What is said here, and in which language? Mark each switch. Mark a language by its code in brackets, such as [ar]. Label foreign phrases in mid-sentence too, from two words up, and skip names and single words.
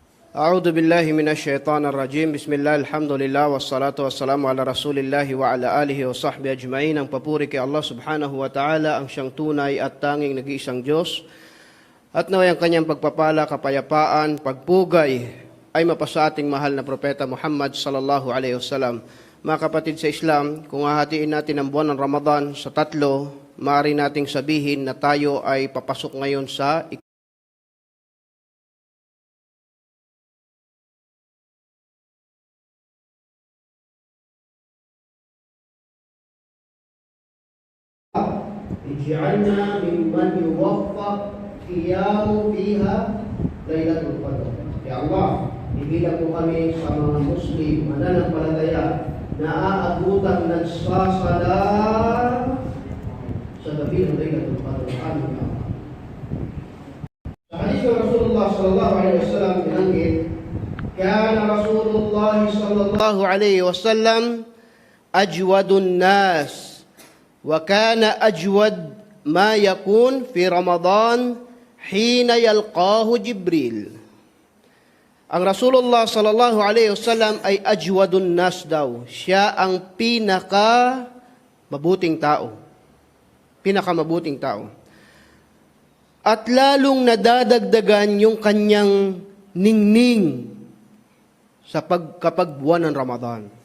[ar] أعوذ بالله من الشيطان الرجيم. بسم الله، الحمد لله، والصلاة والسلام على رسول الله وعلى آله وصحبه أجمعين. [tl] Ang papuri kay Allah [ar] سبحانه وتعالى, [tl] ang siyang tunay at tanging nag-iisang Diyos. At naway ang kanyang pagpapala, kapayapaan, pagpugay ay mapasa ating mahal na propeta Muhammad [ar] صلى الله عليه وسلم. [tl] Mga kapatid sa Islam, kung hahatiin natin ang buwan ng Ramadan sa tatlo, maaari nating sabihin na tayo ay papasok ngayon sa [ar] اجعلنا ممن يوفق قيام فيها ليلة القدر. [tl] Ya Allah, ibilang mo kami sa mga Muslim, mananampalataya na aabutan nagsasala sa gabi ng Lailatul Qadr. Amin. [ar] Sa hadis ng Rasulullah صلى الله عليه وسلم binanggit, كان رسول الله صلى الله عليه وسلم أجود الناس وكان أجود ما يكون في رمضان حين يلقاه جبريل. [tl] Ang Rasulullah [ar] صلى الله عليه وسلم [tl] ay [ar] أجود الناس [tl] daw. Siya ang pinakamabuting tao. Pinakamabuting tao. At lalong nadadagdagan yung kanyang ningning sa kapag buwan ng Ramadan.